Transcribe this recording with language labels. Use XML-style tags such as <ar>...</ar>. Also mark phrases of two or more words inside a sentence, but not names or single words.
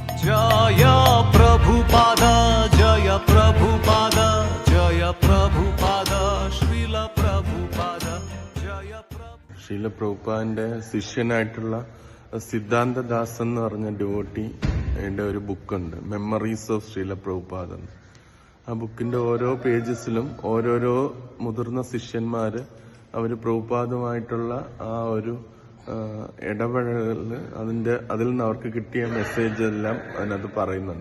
<hi>जय प्रभुपाद जय प्रभुपाद जय प्रभुपाद श्रील प्रभुपाद जय</hi> <ml>ശ്രീല പ്രഭുപാദിന്റെ ശിഷ്യനായിട്ടുള്ള സിദ്ധാന്തദാസ് എന്ന് പറഞ്ഞ ഡിവോട്ടിയുടെ ഒരു ബുക്കുണ്ട്, മെമ്മറീസ് ഓഫ് ശ്രീല പ്രഭുപാദ്. ആ ബുക്കിന്റെ ഓരോ പേജസിലും ഓരോരോ മുതിർന്ന ശിഷ്യന്മാര് അവര് പ്രഭുപാദുമായിട്ടുള്ള ആ ഒരു ഇടപെടലിൽ അതിൽ നിന്ന് അവർക്ക് കിട്ടിയ മെസ്സേജ് എല്ലാം അതിനകത്ത് പറയുന്നുണ്ട്.</ml>